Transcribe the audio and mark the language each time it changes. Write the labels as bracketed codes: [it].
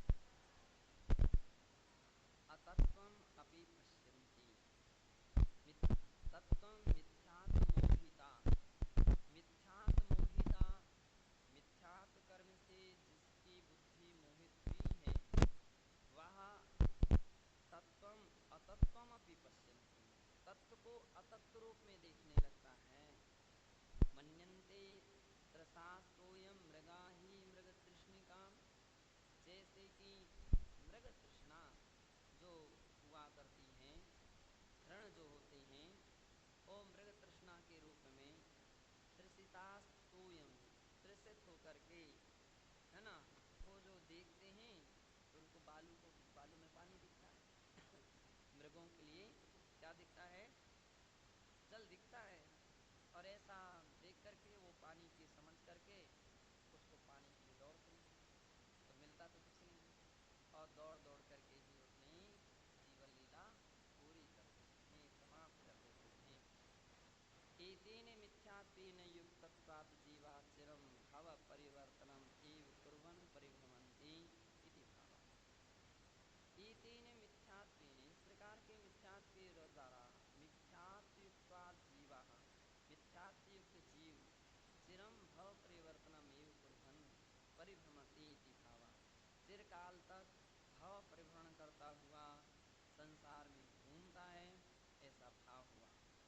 [sa] अतत्त्वम् अपि पश्यन्ति तत्त्वं मिथ्यात्मोहिता। मिथ्यात्मोहिता, [hi] मिथ्यात्व कर्म से जिसकी बुद्धि मोहित हुई है वह [sa] तत्त्वम अतत्त्वम अपि पश्यन्ति, [hi] तत्व को अतत्व रूप में देखने लगता है। [sa] मन्यन्ते त्रसास्तोयम मृगा ही मृग तृष्णिका, [hi] जैसे कि मृग तृष्णा जो हुआ करती हैं, ऋण जो होते हैं, वो मृग तृष्णा के रूप में [sa] तृषितास्तोयम, [hi] तृषित होकर के, है ना, वो जो देखते हैं तो उनको बालू में पानी दिखता है। मृगों के लिए क्या दिखता है? जल दिखता है। और ऐसा देख करके वो पानी की समझ करके उसको पानी के लिए दौड़ते हैं, तो मिलता तो कुछ नहीं, और दौड़ दौड़ करके ही अपनी जीवन लीला पूरी कर देते हैं, समाप्त कर देते हैं। [sa] एतेन मिथ्यात्वेन युक्तत्वात् जीवा चिरं भव परिवर्तनम् एव कुर्वन् परिभ्रमन्ति इति भावः। एतेन मिथ्यात्वेन, [hi] इस प्रकार के मिथ्यात्व के द्वारा, [sa] मिथ्यात्वयुक्तात् जीवाः, [hi] मिथ्यात्वयुक्त जीव [sa] चिरं भव परिवर्तनम् एव कुर्वन् परिभ्रमति इति भावः, [hi] चिरकाल तक भव परिभ्रमण करता हुआ संसार में घूमता है, ऐसा भाव हुआ।